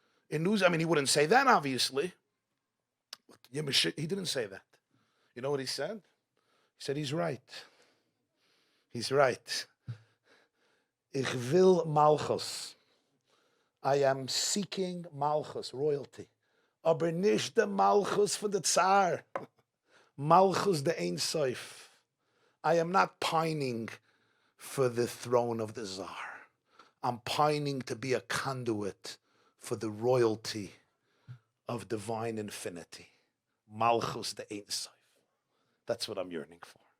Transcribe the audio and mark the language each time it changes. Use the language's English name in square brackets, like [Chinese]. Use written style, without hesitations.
[English] In news, I mean, he wouldn't say that, obviously. But he didn't say that. You know what he said? He said, he's right. He's right. [German] Ich will Malchus. [English] I am seeking Malchus, royalty. [German] Aber nicht der Malchus von der Tsar. [English] Malchus the Ein Sof. I am not pining for the throne of the Tsar. I'm pining to be a conduit for the royalty of divine infinity. Malchus the Ein Sof. That's what I'm yearning for.